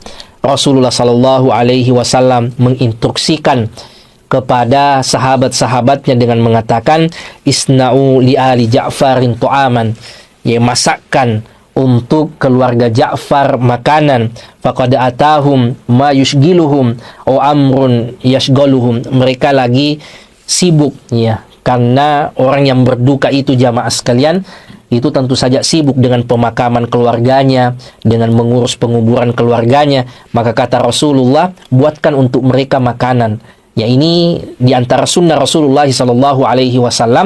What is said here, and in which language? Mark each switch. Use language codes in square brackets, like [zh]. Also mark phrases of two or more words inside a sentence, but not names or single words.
[id] Rasulullah [ar] صلى الله عليه وسلم [id] menginstruksikan kepada sahabat-sahabatnya dengan mengatakan, [ar] اصنعوا لآل جعفر طعاما, [id] ya, masakkan untuk keluarga Ja'far makanan. [ar] فقد أتاهم ما يشغلهم أو أمر يشغلهم. [id] Mereka lagi sibuk, ya, karena orang yang berduka itu, jamaah sekalian, itu tentu saja sibuk dengan pemakaman keluarganya, dengan mengurus penguburan keluarganya. Maka kata Rasulullah, buatkan untuk mereka makanan. Ya, ini diantara sunnah Rasulullah [ar] صلى الله عليه وسلم.